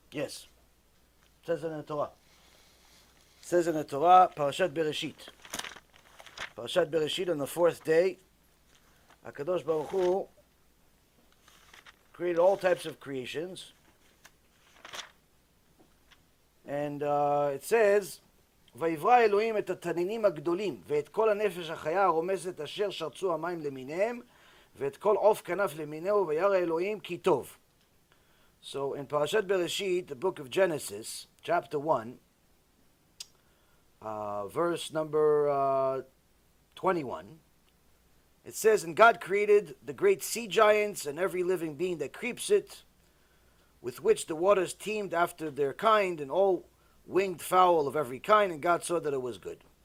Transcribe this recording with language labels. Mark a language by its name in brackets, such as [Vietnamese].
[English] Yes. It says in the Torah. It says in the Torah, Parashat Bereshit. Parashat Bereshit, on the 4th day, HaKadosh Baruch Hu created all types of creations. And it says, [Hebrew] ויברא אלוהים את התנינים הגדולים ואת כל הנפש החיה הרומסת אשר שרצו המים למיניהם ואת כל עוף כנף למיניהו וירא אלוהים כי טוב. [English] So in Parashat Bereshit, the book of Genesis, chapter 1, verse number 21, it says, and God created the great sea giants and every living being that creeps it, with which the waters teemed after their kind, and all winged fowl of every kind, and God saw that it was good.